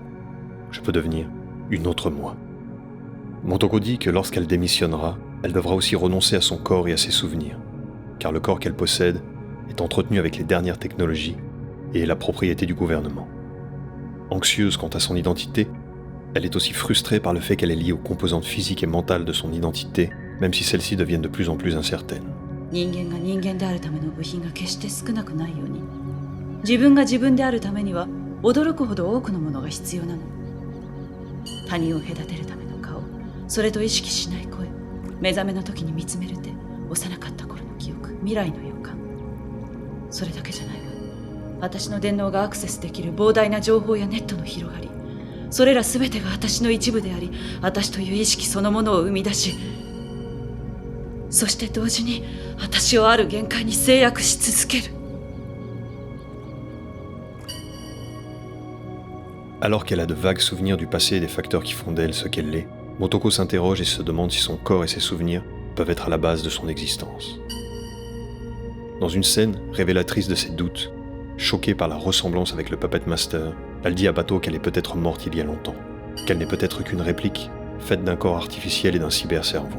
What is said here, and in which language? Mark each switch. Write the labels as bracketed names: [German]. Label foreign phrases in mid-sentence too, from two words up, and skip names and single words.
[French] Je peux devenir une autre moi. » Motoko dit que lorsqu'elle démissionnera, elle devra aussi renoncer à son corps et à ses souvenirs, car le corps qu'elle possède est entretenu avec les dernières technologies et est la propriété du gouvernement. Anxieuse quant à son identité, elle est aussi frustrée par le fait qu'elle est liée aux composantes physiques et mentales de son identité, même si celles-ci deviennent de plus en plus incertaines. [Japanese] 人間が人間であるための部品が決して少なくないように、自分が自分であるためには驚くほど多くのものが必要なの。他人を隔てるための顔、それと意識しない声、目覚めの時に見つめる手、幼かった頃の記憶、未来の予感。それだけじゃないわ。私の電脳がアクセスできる膨大な情報やネットの広がり、それら全てが私の一部であり、私という意識そのものを生み出し、そして同時に私をある限界に制約し続ける。 [French] Alors qu'elle a de vagues souvenirs du passé et des facteurs qui font d'elle ce qu'elle est, Motoko s'interroge et se demande si son corps et ses souvenirs peuvent être à la base de son existence. Dans une scène révélatrice de ses doutes, choquée par la ressemblance avec le Puppet Master, elle dit à Bateau qu'elle est peut-être morte il y a longtemps, qu'elle n'est peut-être qu'une réplique, faite d'un corps artificiel et d'un cybercerveau.